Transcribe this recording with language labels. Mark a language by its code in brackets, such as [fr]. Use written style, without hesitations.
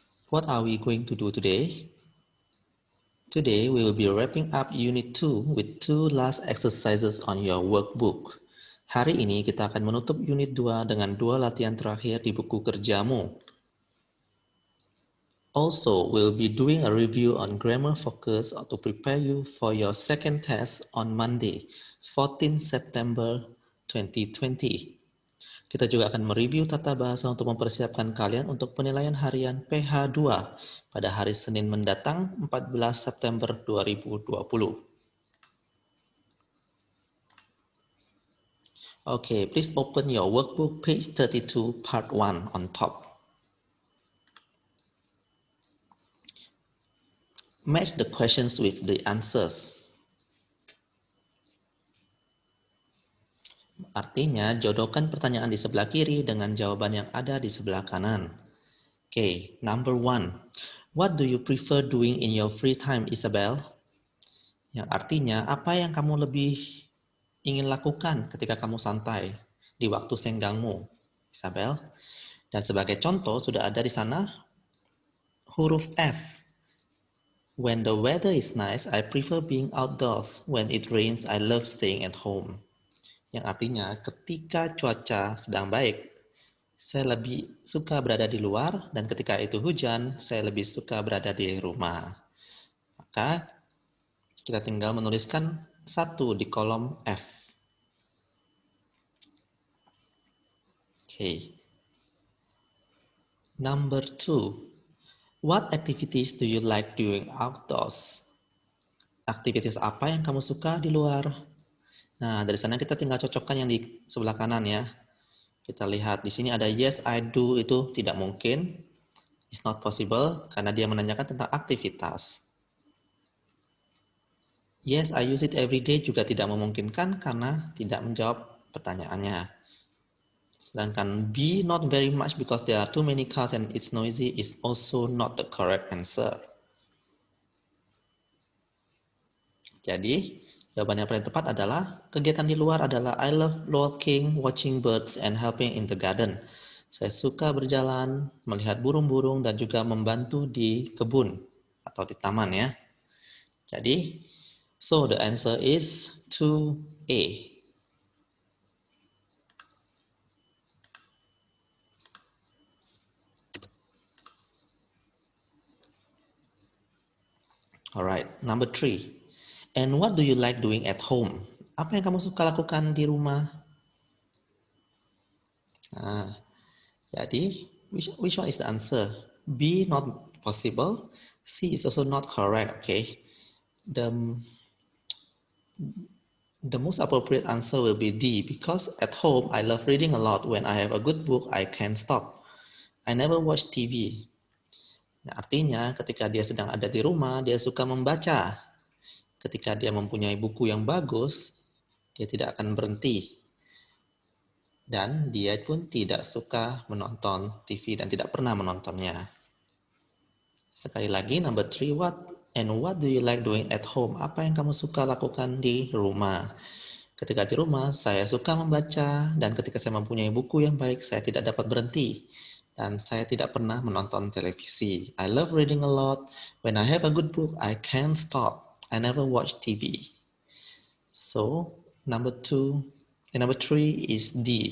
[en] What are we going to do today? Today, we will be wrapping up Unit 2 with two last exercises on your workbook. [id] Hari ini kita akan menutup Unit 2 dengan dua latihan terakhir di buku kerjamu. [en] Also, we'll be doing a review on grammar focus to prepare you for your second test on Monday, 14 September 2020. [id] Kita juga akan mereview tata bahasa untuk mempersiapkan kalian untuk penilaian harian PH2 pada hari Senin mendatang, 14 September 2020. [en] Okay, please open your workbook page 32 part 1 on top. Match the questions with the answers. [id] Artinya, jodohkan pertanyaan di sebelah kiri dengan jawaban yang ada di sebelah kanan. [en] Okay, number 1. What do you prefer doing in your free time, Isabel? [id] Yang artinya, apa yang kamu lebih ingin lakukan ketika kamu santai di waktu senggangmu, Isabel? Dan sebagai contoh, sudah ada di sana huruf F. [en] When the weather is nice, I prefer being outdoors. When it rains, I love staying at home. [id] Yang artinya, ketika cuaca sedang baik, saya lebih suka berada di luar, dan ketika itu hujan, saya lebih suka berada di rumah. Maka, kita tinggal menuliskan satu di kolom F. [en] Okay. Number 2. What activities do you like doing outdoors? [id] Aktivitas apa yang kamu suka di luar? Nah, dari sana kita tinggal cocokkan yang di sebelah kanan ya. Kita lihat di sini ada [en] yes, I do, [id] itu tidak mungkin. [en] It's not possible [id] karena dia menanyakan tentang aktivitas. [en] Yes, I use it every day [id] juga tidak memungkinkan karena tidak menjawab pertanyaannya. Sedangkan [en] B, not very much because there are too many cars and it's noisy, is also not the correct answer. [id] Jadi, jawaban yang paling tepat adalah kegiatan di luar adalah [en] I love walking, watching birds, and helping in the garden. [id] Saya suka berjalan, melihat burung-burung, dan juga membantu di kebun atau di taman ya. Jadi, [en] so the answer is 2A. Alright, number 3. And what do you like doing at home? [id] Apa yang kamu suka lakukan di rumah? Nah, jadi [en] which one is the answer? B, not possible. C is also not correct. Okay, the most appropriate answer will be D because at home I love reading a lot. When I have a good book, I can't stop. I never watch TV. [id] Nah, artinya ketika dia sedang ada di rumah, dia suka membaca. Ketika dia mempunyai buku yang bagus, dia tidak akan berhenti. Dan dia pun tidak suka menonton TV dan tidak pernah menontonnya. Sekali lagi, [en] number 3, what do you like doing at home? [id] Apa yang kamu suka lakukan di rumah? Ketika di rumah, saya suka membaca, dan ketika saya mempunyai buku yang baik, saya tidak dapat berhenti. Dan saya tidak pernah menonton televisi. [en] I love reading a lot. When I have a good book, I can't stop. I never watch TV. So, number 3 is D.